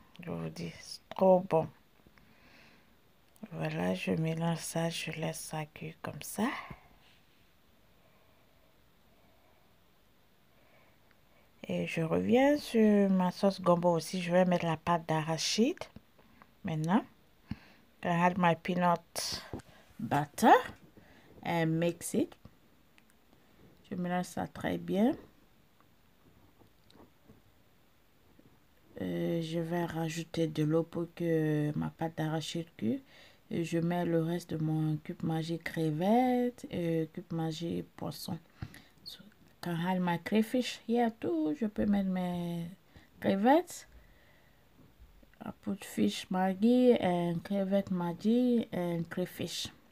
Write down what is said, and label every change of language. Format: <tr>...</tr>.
<fr>Je vous dis, c'est trop bon. Voilà, je mélange ça, je laisse ça cuire comme ça. Et je reviens sur ma sauce gombo aussi. Je vais mettre la pâte d'arachide. Maintenant,</fr> <en>I add my peanut butter and mix it.</en> <fr>Je mélange ça très bien. Je vais rajouter de l'eau pour que ma pâte d'arachide cuire. Et je mets le reste de mon cube Maggi crevette et cube Maggi poisson.</fr> <en>So, can add my crayfish here too.</en> <fr>Je peux mettre mes crevettes.</fr> <en>I put fish Maggi and crevette Maggi and crayfish.</en>